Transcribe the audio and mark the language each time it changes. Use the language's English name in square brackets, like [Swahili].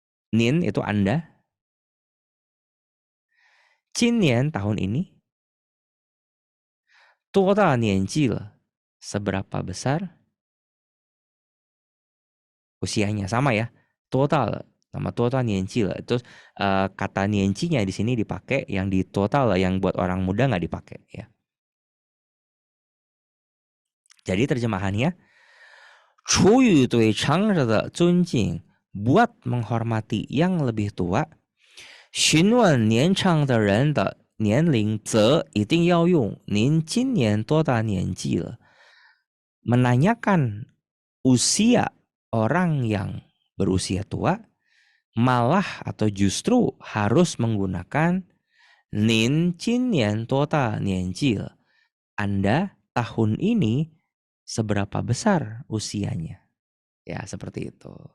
[Chinese] 您 [Indonesian] itu Anda. [Chinese] 今年 [Indonesian] tahun ini. [Chinese] 多大年纪了? [Indonesian] Seberapa besar usianya? Sama ya. [Chinese] 多大了 [Indonesian] sama [Chinese] 多大年纪了. [Indonesian] Terus kata [Chinese] 年纪 [Indonesian] nya di sini dipakai, yang di 多大了 yang buat orang muda nggak dipakai ya. Jadi terjemahannya, [Chinese] 出于对长者的尊敬, [Indonesian] buat menghormati yang lebih tua, [Chinese] 询问年长的人的年龄则一定要用您今年多大年纪了. [Indonesian] Menanyakan usia orang yang berusia tua, malah atau justru harus menggunakan [Chinese] 您今年多大年纪了. [Indonesian] Anda tahun ini seberapa besar usianya. Ya, seperti itu.